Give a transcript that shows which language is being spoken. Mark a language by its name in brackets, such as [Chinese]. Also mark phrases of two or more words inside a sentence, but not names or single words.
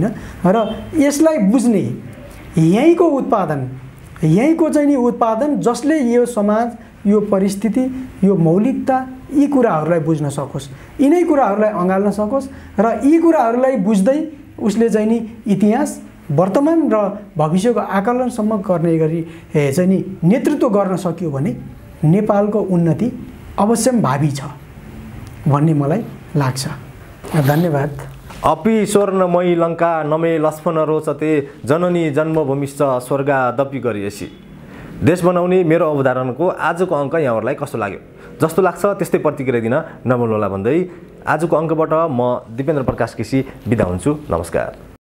[Nepali] र यसलाई बुझ्ने यहीँको उत्पादन, यहीँको चाहिँ नि उत्पादन जसले यो समाज, यो परिस्थिति, यो मौलिकता, यी कुराहरूलाई बुझ्न सकोस्, यिनै कुराहरूलाई अँगाल्न सकोस् र यी कुराहरूलाई बुझ्दै उसले चाहिँ नि इतिहास, वर्तमान र भविष्यको आकलनसम्म गर्ने गरी चाहिँ नि नेतृत्व गर्न सक्यो भने नेपालको उन्नति अवश्यम्भावी छ भन्ने मलाई लाग्छ। धन्यवाद। [Sanskrit] अपि स्वर्णमयी लङ्का नमे लक्ष्मण रोचते जननी जन्मभूमिश्च स्वर्गादपि गरिएसी। [Nepali] देश बनाउने मेरो अवधारणाको आजको अङ्क यहाँहरूलाई कस्तो लाग्यो? जस्तो लाग्छ त्यस्तै प्रतिक्रिया दिन नभुल्नुहोला भन्दै आजको अङ्कबाट म दिपेन्द्र प्रकाश केसी बिदा हुन्छु। नमस्कार।